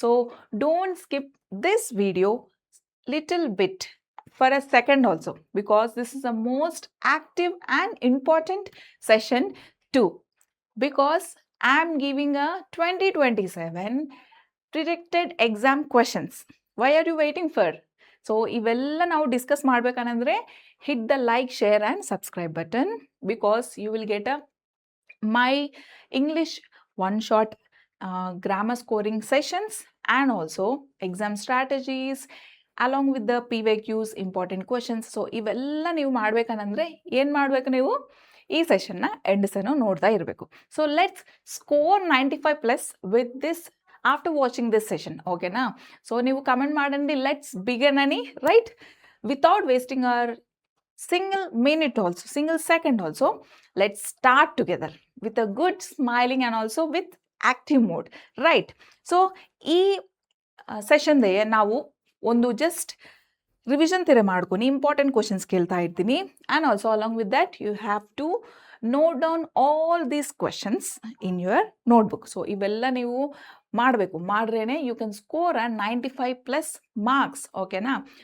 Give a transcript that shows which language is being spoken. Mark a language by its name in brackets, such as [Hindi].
[English] So don't skip this video little bit for a second also, because this is the most active and important session too, because I am giving a 2027 predicted exam questions. Why are you waiting for? [Kannada] So ಇವೆಲ್ಲ ನಾವು discuss ಮಾಡ್ಬೇಕಂದ್ರೆ [English] Hit the like, share and subscribe button, because you will get a my English one shot grammar scoring sessions and also exam strategies along with the PYQs, important questions. [Kannada] So ಇವೆಲ್ಲ ನೀವು ಮಾಡ್ಬೇಕಂದ್ರೆ ಏನು ಮಾಡಬೇಕು, ನೀವು ಈ ಸೆಷನ್ನ ಎಂಡ್ಸನ್ನು ನೋಡ್ತಾ ಇರಬೇಕು. [English] So let's score 95 plus with this after watching this session, okay na? So [Kannada] ನೀವು comment ಮಾಡಂడి, [English] let's begin ani, right? Without wasting our single minute also, single second also, let's start together with a good smiling and also with active mode, right? [Kannada] So ಈ session they ನಾವು ಒಂದು just revision ತರ ಮಾಡ್ಕೊಂಡು important questions ಕೇಳ್ತಾ ಇರ್ತೀನಿ. [English] And also along with that you have to note down all these questions in your notebook. [Kannada] So ಇವೆಲ್ಲ ನೀವು ಮಾಡಬೇಕು, ಮಾಡ್ರೇನೆ [English] You can score 95 plus marks, ಓಕೆನಾ?